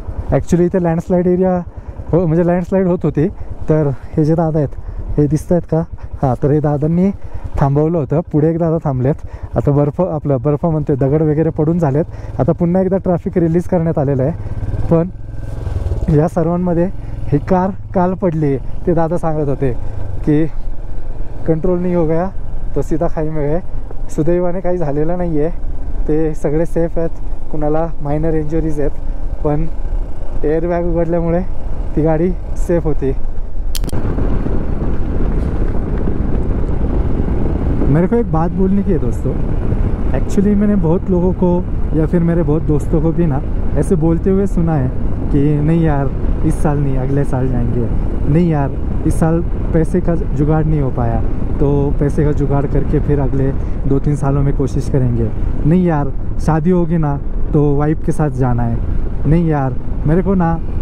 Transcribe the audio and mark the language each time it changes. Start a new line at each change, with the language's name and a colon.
Marathi: Actually इथे landslide area हो, म्हणजे लँडस्लाईड होत होती. तर हे जे दादा आहेत हे दिसत आहेत का? हां, तर हे दादांनी थांबवलं होतं. पुढे एक दादा थांबलेत. आता बर्फ म्हणते दगड वगैरे पडून झालेत. आता पुन्हा एकदा ट्रॅफिक रिलीज करण्यात आलेलं आहे. पण या सर्वांमध्ये ही कार काल पडली. ते दादा सांगत होते की
Hindi: कंट्रोल नाही हो गया तो सीधा खाई में गए.
Marathi: सुदैवाने काही झालेलं नाही आहे. ते सगळे सेफ आहेत. कुणाला मायनर इंजुरीज आहेत. पण एअरबॅग उघडल्यामुळे ती गाड़ी सेफ होती.
Hindi: मेरे को एक बात बोलने की है दोस्तों. एक्चुअली मैंने बहुत लोगों को या फिर मेरे बहुत दोस्तों को भी ना ऐसे बोलते हुए सुना है कि नहीं यार इस साल नहीं अगले साल जाएंगे, नहीं यार इस साल पैसे का जुगाड़ नहीं हो पाया तो पैसे का जुगाड़ करके फिर अगले 2-3 सालों में कोशिश करेंगे, नहीं यार शादी होगी ना तो वाइफ के साथ जाना है, नहीं यार मेरे को ना